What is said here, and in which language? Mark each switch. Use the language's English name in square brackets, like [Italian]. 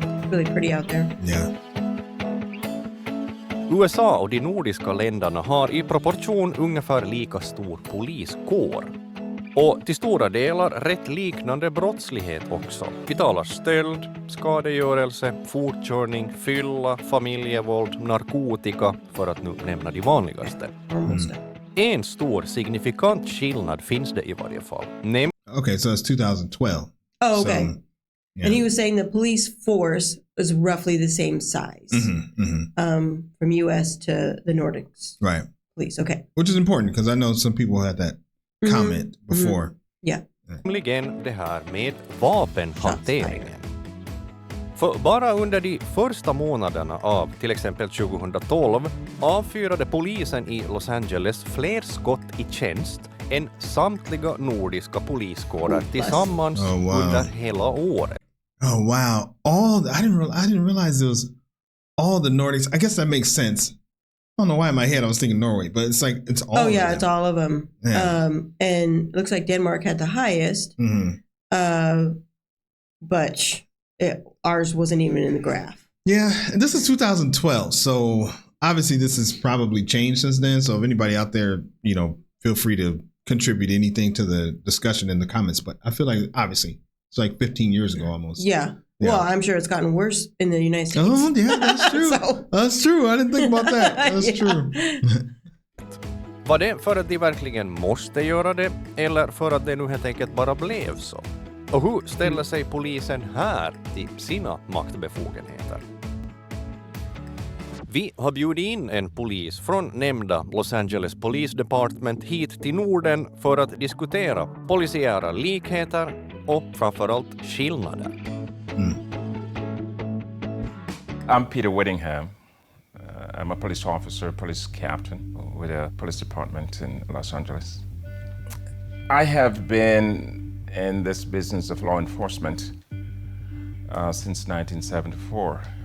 [English] Really pretty out there. Yeah. [Swedish] USA och de nordiska länderna har i proportion ungefär lika stor poliskår. Och till stora delar rätt liknande brottslighet också. Vi talar stöld, skadegörelse, fortkörning, fylla, familjevåld, narkotika, för att nu nämna de vanligaste. En stor signifikant skillnad finns det i varje fall. [English] Okay, so it's 2012. Oh, okay. So, yeah. And he was saying the police force is roughly the same size from U.S. to the Nordics. Right. Police, okay. Which is important because I know some people had that comment before. Yeah. Nämligen det här med vapenhanteringen. För bara under de första månaderna av till exempel 2012 avfyrade polisen i Los Angeles fler skott i tjänst än samtliga nordiska poliskårer tillsammans under hela året. Oh wow! I didn't realize it was all the Nordics. I guess that makes sense. I don't know why in my head I was thinking Norway, but it's like it's all. Oh yeah, of them. it's all of them. Yeah. And it looks like Denmark had the highest. But ours wasn't even in the graph. Yeah, and this is 2012, so obviously this has probably changed since then. So if anybody out there, feel free to contribute anything to the discussion in the comments. But I feel like obviously it's like 15 years ago almost. Yeah. Well, I'm sure it's gotten worse in the United States. Oh, yeah, that's true. That's true. I didn't think about that. That's true. [Swedish] Var det för att de verkligen måste göra det eller för att det nu helt enkelt bara blev så? Och hur ställer sig polisen här till sina maktbefogenheter? Vi har bjudit in en polis från nämnda Los Angeles Police Department hit till Norden för att diskutera polisiära likheter och framförallt skillnader. [English] I'm Peter Whittingham. I'm a police officer, police captain with a police department in Los Angeles. I have been in this business of law enforcement since 1974.